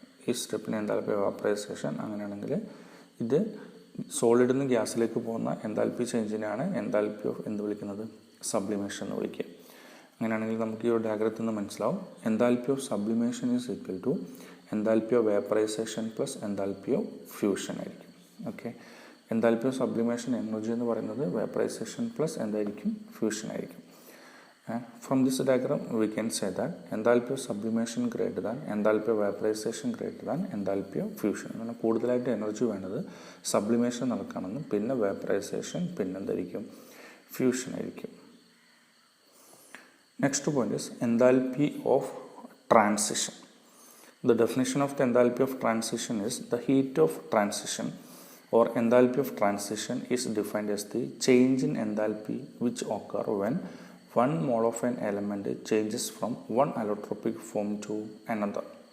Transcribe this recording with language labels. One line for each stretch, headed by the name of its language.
Malayalam: ഈ സ്റ്റെപ്പിനെ എൻതാൽപ്പി വാപ്പറൈസേഷൻ. അങ്ങനെയാണെങ്കിൽ ഇത് സോളിഡിൽ നിന്ന് ഗ്യാസിലേക്ക് പോകുന്ന എൻതാൽപ്പി ചേഞ്ചിനെയാണ് എൻതാൽപ്പി ഓഫ് എന്ത് വിളിക്കുന്നത്, സബ്ലിമേഷൻ എന്ന് വിളിക്കുക. അങ്ങനെയാണെങ്കിൽ നമുക്ക് ഈ ഒരു ഡയഗ്രത്തിൽ നിന്ന് മനസ്സിലാവും
English: enthalpy of sublimation is equal to enthalpy of vaporisation plus enthalpy of fusion
Malayalam: ആയിരിക്കും. Okay, enthalpy of sublimation energy എന്ന് പറയുന്നത് വേപ്പറൈസേഷൻ പ്ലസ് എന്തായിരിക്കും, ഫ്യൂഷൻ ആയിരിക്കും.
English: From this diagram we can say that enthalpy of sublimation greater than enthalpy of vaporization greater than enthalpy of fusion.
Malayalam: അങ്ങനെ കൂടുതലായിട്ട് energy വേണ്ടത് sublimation നടക്കണമെന്നും പിന്നെ vaporisation പിന്നെ എന്തായിരിക്കും, ഫ്യൂഷൻ ആയിരിക്കും.
English: Next point is enthalpy of transition. The definition of the enthalpy of transition is the heat of transition or enthalpy of transition is defined as the change in enthalpy which occur when one mole of an element changes from one allotropic form to another.